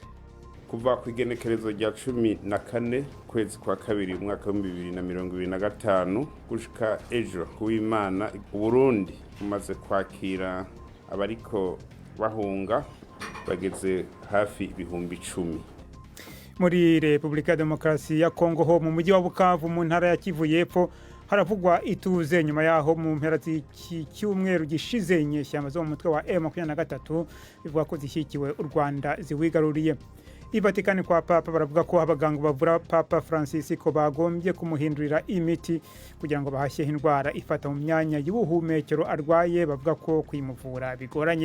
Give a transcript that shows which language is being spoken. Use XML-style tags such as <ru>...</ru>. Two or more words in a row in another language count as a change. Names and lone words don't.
<rn>Kuva ku igenekerezo rya 14 kwezi kwa kabiri umwaka wa 2025 gushika ejo kuw'Imana, Burundi umaze kwakira abariko bahunga bageze hafi ibihumbi 10.</rn> <rw>Muri Repubulika ya Demokarasi ya Kongo ho mu mujyi wa Bukavu mu ntara ya Kivu y'Epfo haravugwa ituze nyuma yaho mu mpera z'icyumweru gishize inyeshyamba zo mu mutwe wa M23 bivuga ko zishyikiwe u Rwanda ziwigaruriye. Ivatikani kwa Papa baravuga ko abaganga bavura Papa Francis ko bagombye kumuhindurira imiti kugira ngo bahashye indwara ifata mu myanya y'ubuhumekero arwaye, bavuga ko kwimuvura bigoranye.</rw>